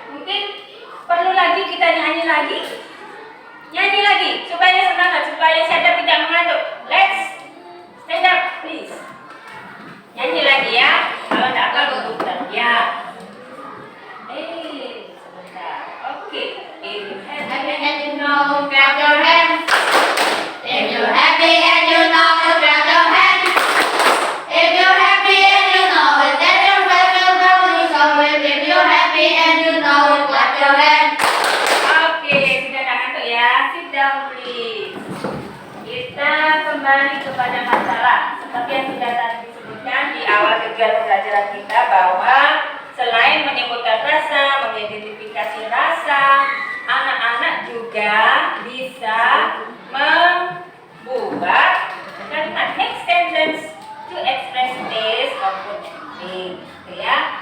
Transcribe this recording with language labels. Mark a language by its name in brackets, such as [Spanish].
[Indonesian] Mungkin perlu lagi kita nyanyi lagi. Nyanyi lagi supaya semangat, supaya Serda tidak mengantuk. [English] Let's stand up please. [Indonesian] Nyanyi lagi ya. Kalau tidak apa duduk ya. Sebentar. [English] Oke. If you Happy and you know, clap your hands. If you're happy and you know it, clap your hands. If you're happy and you know it, then your friends will surely show it. If you're happy and you know it, clap your hands. [Indonesian] Oke, sudah tak ngantuk ya. [English] Sit down please. [Indonesian] Kita kembali kepada masalah. Seperti yang sudah tadi disebutkan di awal tujuan pembelajaran kita, bahwa selain menyebutkan rasa, mengidentifikasi rasa, anak-anak juga bisa membuat kalimat [English] next sentence to express taste of food and drink, [Indonesian] gitu ya.